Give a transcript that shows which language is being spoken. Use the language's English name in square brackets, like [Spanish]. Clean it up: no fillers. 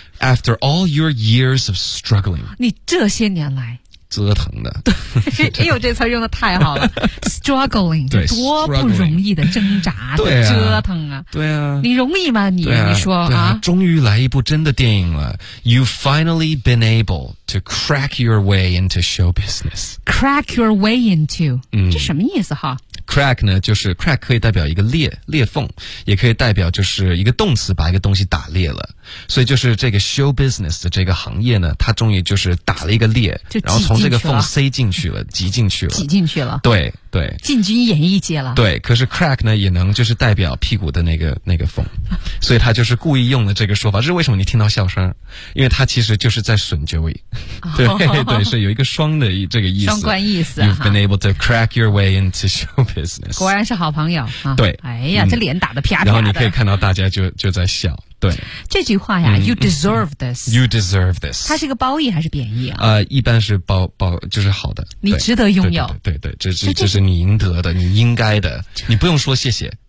[English] After all your years of struggling， [Chinese] 你这些年来折腾的，对，哎呦，这词用的太好了，struggling，对，多不容易的挣扎的，对、啊，折腾。对啊，你容易吗？你、啊、你说啊，啊，终于来一部真的电影了。 [English] You've finally been able to crack your way into show business. Crack your way into，、嗯、 [Chinese] 这什么意思哈？Crack 呢，就是 crack 可以代表一个裂缝，也可以代表就是一个动词，把一个东西打裂了。所以就是这个 show business 的这个行业呢，它终于就是打了一个裂，然后从这个缝塞进去了，挤进去了。对对，进军演艺界了。对，可是 crack 呢，也能就是代表屁股的那个缝，所以他就是故意用了这个说法。这是为什么你听到笑声？因为他其实就是在损 Joey， 对、 oh, 对，是有一个双的这个意思，双关意思。 [English] You've been able to crack your way into show business， [Chinese] 果然是好朋友。对，哎呀，这脸打得啪啪的。然后你可以看到大家就在笑。对，这句话呀、嗯、， [English] You deserve this， You deserve this， [Chinese] 它是一个褒义还是贬义啊？一般是褒，就是好的，你值得拥有。对 对， 对， 对，这是你应得的，你应该的，你不用说谢谢。